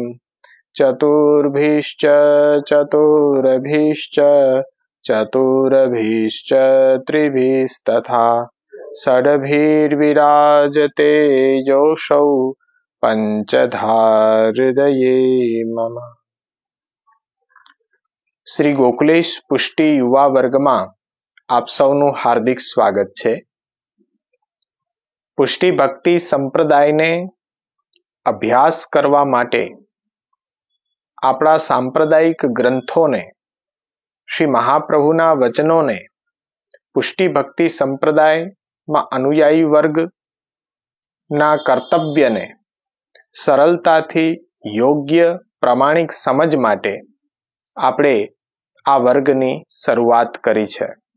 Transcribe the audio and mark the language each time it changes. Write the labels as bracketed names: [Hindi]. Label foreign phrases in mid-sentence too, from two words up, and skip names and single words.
[Sanskrit] चतुर्भिश्च चतुर्भिश्च चतुर्भिश्च त्रिभिस्तथा षड्भिर्विराजते योऽसौ पंचधा हृदये मम। [Gujarati] શ્રી ગોકુલેશ પુષ્ટિ યુવા વર્ગમાં આપ સૌનું હાર્દિક સ્વાગત છે. પુષ્ટિ ભક્તિ સંપ્રદાયને અભ્યાસ કરવા માટે આપણા સાંપ્રદાયિક ગ્રંથોને, શ્રી મહાપ્રભુના વચનોને પુષ્ટિ ભક્તિ સંપ્રદાયમાં અનુયાયી વર્ગના કર્તવ્યને સરળતાથી યોગ્ય પ્રામાણિક સમજ માટે આપણે આ વર્ગની શરૂઆત કરી છે.